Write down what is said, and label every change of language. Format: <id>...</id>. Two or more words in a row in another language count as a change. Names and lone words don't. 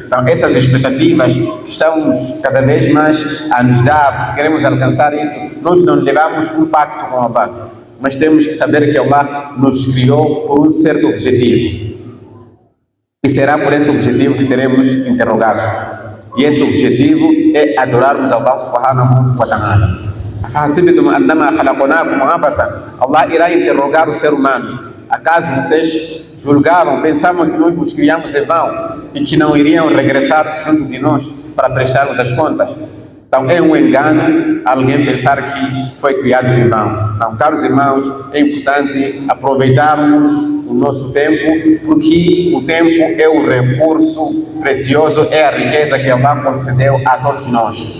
<pt>Então, essas expectativas que estamos cada vez mais a nos dar, porque queremos alcançar isso, nós não levamos um pacto com Allah. Mas temos que saber que Allah nos criou por um certo objetivo. E será por esse objetivo que seremos interrogados. E esse objetivo é adorarmos Allah</pt> <ar>سبحانه وتعالى.</ar> <pt>Allah irá interrogar o ser humano. Acaso vocês julgavam, pensavam que nós os criamos em vão e que não iriam regressar junto de nós para prestarmos as contas? Então é um engano alguém pensar que foi criado em vão. Então, caros irmãos, é importante aproveitarmos o nosso tempo, porque o tempo é o recurso precioso, é a riqueza que Allah concedeu a todos nós.</pt>